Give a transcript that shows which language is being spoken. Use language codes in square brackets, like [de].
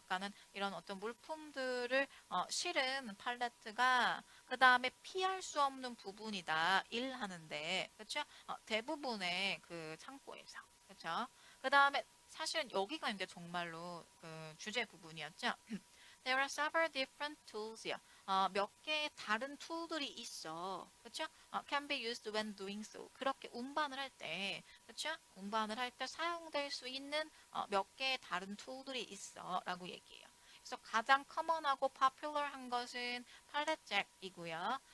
[ko] 그러니까는 이런 어떤 물품들을 실은 팔레트가 그 다음에 피할 수 없는 부분이다 일하는데 그렇죠? 대부분의 그 창고에서 그렇죠? 그 다음에 사실은 여기가 이제 정말로 그 주제 부분이었죠. [en] There are several different tools요. [ko] 몇 개의 다른 툴들이 있어. 그렇죠? [en] Can be used when doing so. [ko] 그렇게 운반을 할 때, 그렇죠? 운반을 할 때 사용될 수 있는 몇 개의 다른 툴들이 있어라고 얘기해요. 그래서 가장 커먼하고 popular한 것은 팔렛잭이고요.